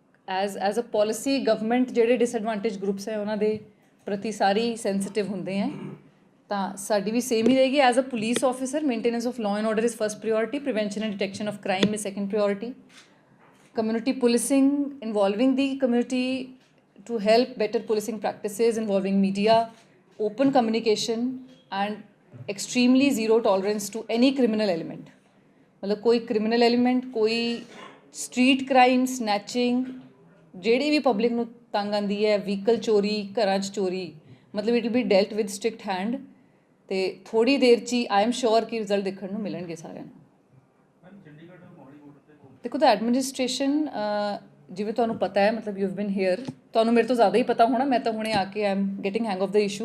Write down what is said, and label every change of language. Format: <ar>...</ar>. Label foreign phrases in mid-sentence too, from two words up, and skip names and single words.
<en>As a policy government</en> <pa>ਜਿਹੜੇ</pa> <en>disadvantage groups</en> <pa>ਹੈ ਉਹਨਾਂ ਦੇ ਪ੍ਰਤੀ ਸਾਰੀ ਸੈਂਸਿਟਿਵ ਹੁੰਦੇ ਹੈ ਤਾਂ ਸਾਡੀ ਵੀ ਸੇਮ ਹੀ ਰਹੇਗੀ।</pa> <en>As a police officer maintenance of law and order is first priority, prevention and detection of crime is second priority, community policing involving the community to help better policing practices involving media, open communication and extremely zero tolerance to any criminal element।</en> <hi>मतलब कोई</hi> <en>criminal element,</en> <hi>कोई</hi> <en>street crime, snatching,</en> <pa>ਜਿਹੜੀ ਵੀ ਪਬਲਿਕ ਨੂੰ ਤੰਗ ਆਉਂਦੀ ਹੈ, ਵਹੀਕਲ ਚੋਰੀ, ਘਰਾਂ 'ਚ ਚੋਰੀ, ਮਤਲਬ</pa> <en>it will be dealt with strict hand.</en> <pa>ਅਤੇ ਥੋੜ੍ਹੀ ਦੇਰ 'ਚ ਹੀ</pa> <en>I am sure</en> <pa>ਕਿ ਰਿਜ਼ਲਟ ਦੇਖਣ ਨੂੰ ਮਿਲਣਗੇ ਸਾਰਿਆਂ ਨੂੰ। ਦੇਖੋ ਤਾਂ ਐਡਮਿਨਿਸਟ੍ਰੇਸ਼ਨ ਜਿਵੇਂ ਤੁਹਾਨੂੰ ਪਤਾ ਹੈ, ਮਤਲਬ</pa> <en>you have been here,</en> <pa>ਤੁਹਾਨੂੰ ਮੇਰੇ ਤੋਂ ਜ਼ਿਆਦਾ ਹੀ ਪਤਾ ਹੋਣਾ, ਮੈਂ ਤਾਂ ਹੁਣੇ ਆ ਕੇ</pa> <en>I am getting hang of the issue.</en>